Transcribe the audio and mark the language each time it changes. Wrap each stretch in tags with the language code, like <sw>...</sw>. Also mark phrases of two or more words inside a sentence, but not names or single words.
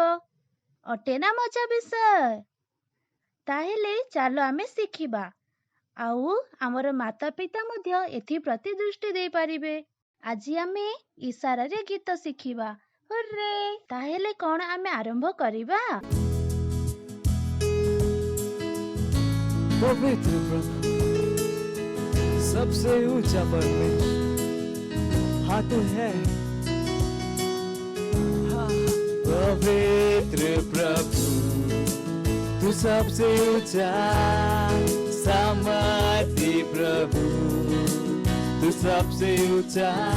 <or>ଅଟେ ନା ମଜା ବିଷୟ? ତାହେଲେ ଚାଲ ଆମେ ଶିଖିବା। ଆଉ ଆମର ମାତା ପିତା ମଧ୍ୟ ଏଥିପ୍ରତି ଦୃଷ୍ଟି ଦେଇପାରିବେ। ଆଜି ଆମେ ଇଶାରାରେ ଗୀତ ଶିଖିବା। ହୁର୍ରେ! ତାହେଲେ କଣ ଆମେ ଆରମ୍ଭ କରିବା?</or> <hi>पवित्र प्रभु, सबसे ऊंचा परमेश्वर, गाते हैं। पवित्र प्रभु तू सबसे ऊंचा, सामर्थी प्रभु तू सबसे ऊंचा।</hi>